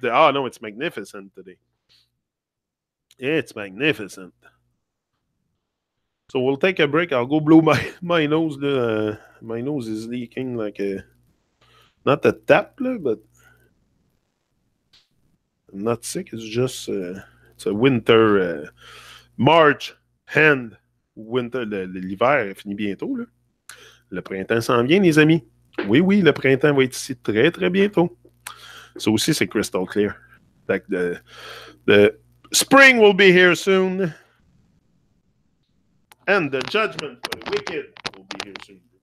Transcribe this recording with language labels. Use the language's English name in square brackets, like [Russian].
[English] It's magnificent today. It's magnificent. So we'll take a break. I'll go blow my nose. My nose is leaking like not a tap, but I'm not sick. It's just it's a winter March hand winter. [French] L'hiver finit bientôt là. Le printemps s'en vient, les amis. Oui, le printemps va être ici très, très bientôt. Ça aussi, c'est [English] crystal clear. Like the spring will be here soon. And the judgment for the wicked will be here soon.